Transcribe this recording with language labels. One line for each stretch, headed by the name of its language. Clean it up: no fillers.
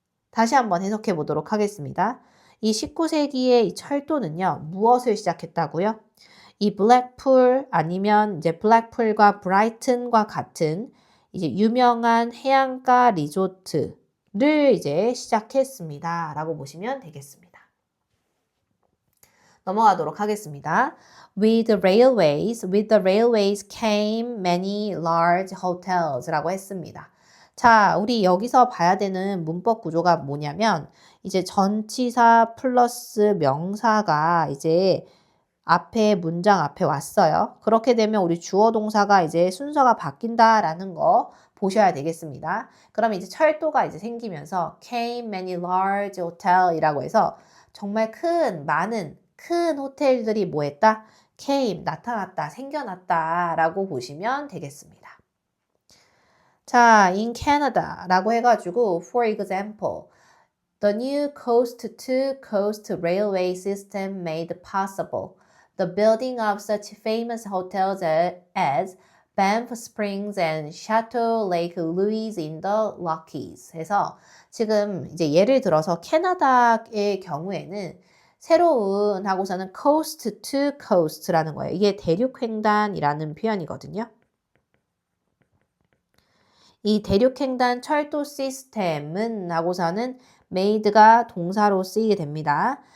Korean: 다시 한번 해석해 보도록 하겠습니다. 이 19세기의 이 철도는요, 무엇을 시작했다고요? 이 블랙풀 아니면 이제 블랙풀과 브라이튼과 같은 이제 유명한 해안가 리조트를 이제 시작했습니다. 라고 보시면 되겠습니다. 넘어가도록 하겠습니다.
English: With the railways came many large hotels
Korean: 라고 했습니다. 자, 우리 여기서 봐야 되는 문법 구조가 뭐냐면 이제 전치사 플러스 명사가 이제 문장 앞에 왔어요. 그렇게 되면 우리 주어 동사가 이제 순서가 바뀐다라는 거 보셔야 되겠습니다. 그럼 이제 철도가 이제 생기면서
English: came many large hotel
Korean: 이라고 해서 정말 많은 호텔들이 뭐 했다? came, 나타났다, 생겨났다 라고 보시면 되겠습니다.
English: 자, in Canada라고
Korean: 해가지고
English: for example, the new coast-to-coast railway system made possible the building of such famous hotels as Banff Springs and Chateau Lake Louise in the Rockies.
Korean: 해서 지금 이제 예를 들어서 캐나다의 경우에는 새로운 하고서는 coast to coast라는 거예요. 이게 대륙횡단이라는 표현이거든요. 이 대륙횡단 철도 시스템은 하고서는 made가 동사로 쓰이게 됩니다.